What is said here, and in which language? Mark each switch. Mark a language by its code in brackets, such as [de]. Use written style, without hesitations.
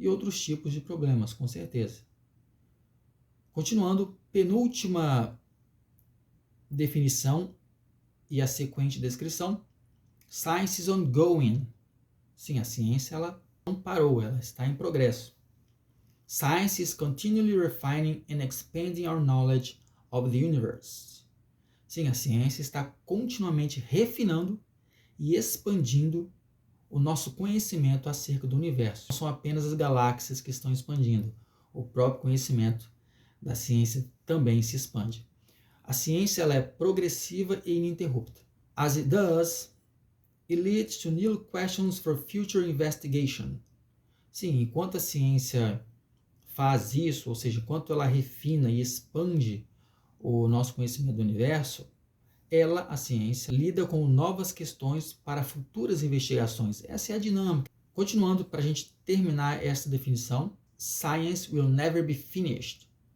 [pt] E outros tipos de problemas, com certeza. Continuando, penúltima definição e a sequente descrição. [en] Science is ongoing. [pt] Sim, a ciência ela não parou, ela está em progresso. [en] Science is continually refining and expanding our knowledge of the universe. [pt] Sim, a ciência está continuamente refinando e expandindo o nosso conhecimento acerca do universo. Não são apenas as galáxias que estão expandindo. O próprio conhecimento da ciência também se expande. A ciência ela é progressiva e ininterrupta. [en] As it does, it leads to new questions for future investigation. [pt] Sim, enquanto a ciência faz isso, ou seja, enquanto ela refina e expande o nosso conhecimento do universo, ela, a ciência, lida com novas questões para futuras investigações. Essa é a dinâmica. Continuando, para a gente terminar essa definição, [en] science will never be finished.